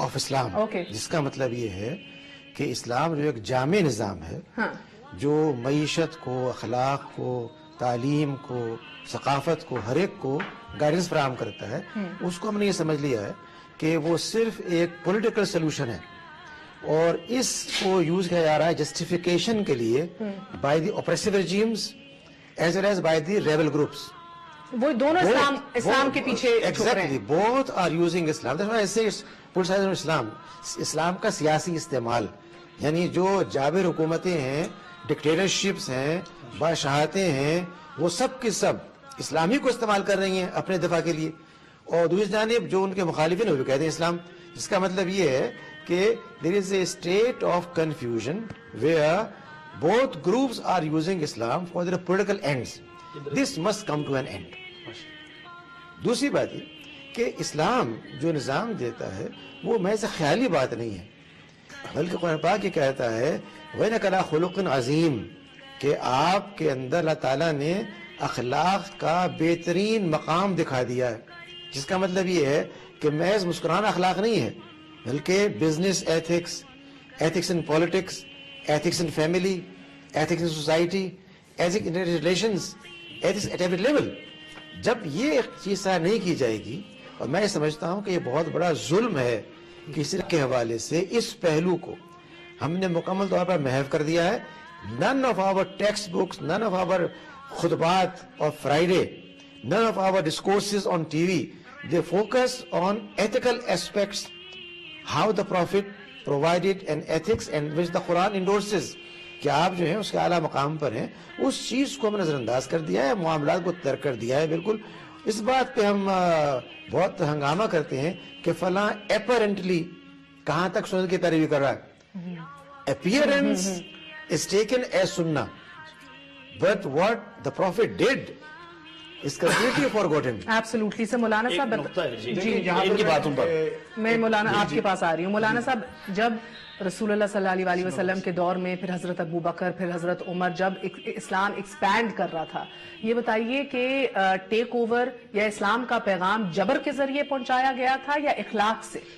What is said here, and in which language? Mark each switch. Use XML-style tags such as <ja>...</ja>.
<ur>Of اسلام, جس کا مطلب یہ ہے کہ اسلام جو ایک جامع نظام ہے جو معیشت کو, اخلاق کو, تعلیم کو, ثقافت کو, ہر ایک کو گائیڈنس فراہم کرتا ہے, اس کو ہم نے یہ سمجھ لیا ہے کہ وہ صرف ایک پولیٹیکل سلوشن ہے اور اس کو یوز کیا جا رہا ہے جسٹیفیکیشن کے لیے</ur> <en>By the oppressive regimes as well as by the rebel groups.</en> <ur>وہ دونوں اسلام کے پیچھے چھپ رہے ہیں.</ur> <en>both are using Islam. That's why I say it's politicization of Islam.</en> <ur>اسلام کا سیاسی استعمال, یعنی جو جابر حکومتیں ہیں, ڈکٹیٹرشپس ہیں, بادشاہتیں ہیں, وہ سب کے سب اسلامی کو استعمال کر رہی ہیں اپنے دفاع کے لیے, اور دوسری جانب جو ان کے مخالفین ہیں وہ کہتے ہیں اسلام. جس کا مطلب یہ ہے کہ</ur> <en>there is a state of confusion where both groups are using Islam for their political ends. This must come to an end.</en> <ur>دوسری بات یہ کہ اسلام جو نظام دیتا ہے وہ محض خیالی بات نہیں ہے, بلکہ قرآن پاک یہ کہتا ہے</ur> <ar>وَإِنَّكَ لَعَلَىٰ خُلُقٍ عَظِيمٍ,</ar> <ur>کہ آپ کے اندر اللہ تعالیٰ نے اخلاق کا بہترین مقام دکھا دیا ہے. جس کا مطلب یہ ہے کہ محض مسکرانا اخلاق نہیں ہے بلکہ</ur> <en>Business ethics, ethics in politics, ethics in family, ethics in society, ethics in relations, ethics at every level.</en> <ur>جب یہ چیز طرح نہیں کی جائے گی, اور میں سمجھتا ہوں کہ یہ بہت بڑا ظلم ہے کسی کے حوالے سے اس پہلو کو ہم نے مکمل طور پر محو کر دیا ہے.</ur> <en>None of our textbooks, none of our khutbat of Friday, none of our discourses on TV, they focus on ethical aspects, how the Prophet provided an ethics and which the Quran endorses.</en> <ur>کہ آپ جو ہیں اس کے اعلیٰ مقام پر ہیں, اس چیز کو ہم نظر انداز کر دیا ہے, معاملات کو ترک کر دیا ہے. بالکل اس بات پہ ہم بہت ہنگامہ کرتے ہیں کہ فلاں اپیرنٹلی کہاں تک سنت کی پیروی کر رہا ہے.</ur> <en>Appearance is taken as sunnah, but what the Prophet did is completely forgotten.</en> <ur>Absolutely. سر مولانا صاحب ان کی باتوں پر میں مولانا آپ کے پاس آ رہی ہوں. مولانا صاحب جب رسول اللہ صلی اللہ علیہ وسلم کے دور میں, پھر حضرت ابو بکر, پھر حضرت عمر, جب اسلام ایکسپینڈ کر رہا تھا, یہ بتائیے کہ ٹیک اوور یا اسلام کا پیغام جبر کے ذریعے پہنچایا گیا تھا یا اخلاق سے؟</ur>